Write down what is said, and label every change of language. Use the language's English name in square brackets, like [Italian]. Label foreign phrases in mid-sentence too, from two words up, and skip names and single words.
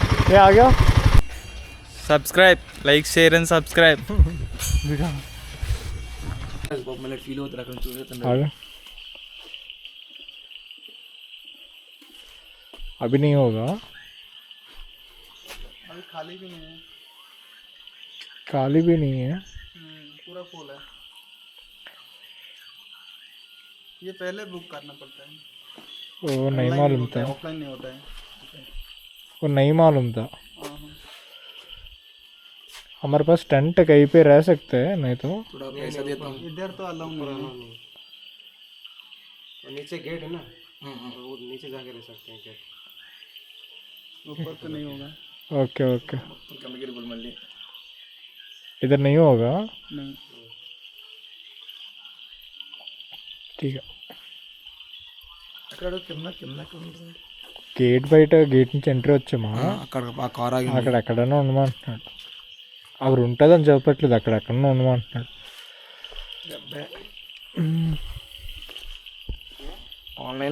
[English] ఏ ఆగా Subscribe, like, share and subscribe. [Telugu] ఫీల్ అవుతారు అక్కడ చూసేస్తాను. [Hindi] आगे अभी नहीं होगा. अभी खाली भी नहीं है. खाली भी नहीं है. पूरा फुल है. ये पहले बुक करना पड़ता है. वो नहीं मालूम था. ऑफलाइन नहीं होता है. वो नहीं मालूम था. हमारे पास टेंट कहीं पे रह सकते हैं, नहीं तो थोड़ा पैसा देता हूँ. इधर तो अलाउ नहीं है. नीचे गेट है ना, वो नीचे जाके रह सकते हैं गेट. ऊपर तो नहीं होगा. [English] Okay okay. కమ్మగిరి బుల్ మళ్ళీ [Hindi] इधर नहीं होगा. नहीं. ठीक है. [Telugu] అక్కడ కింద కింద ఎక్కడ ఉంటుంది? గేట్ బయట గేట్ నుంచి ఎంట్రీ వచ్చామా, అక్కడ ఆ కార్ ఆగి అక్కడ ఎక్కడైనా ఉండమంటున్నాడు. అక్కడ ఉంటుందని చెప్పట్లేదు, అక్కడ ఎక్కడైనా ఉండమంటున్నాడు. ఆన్లైన్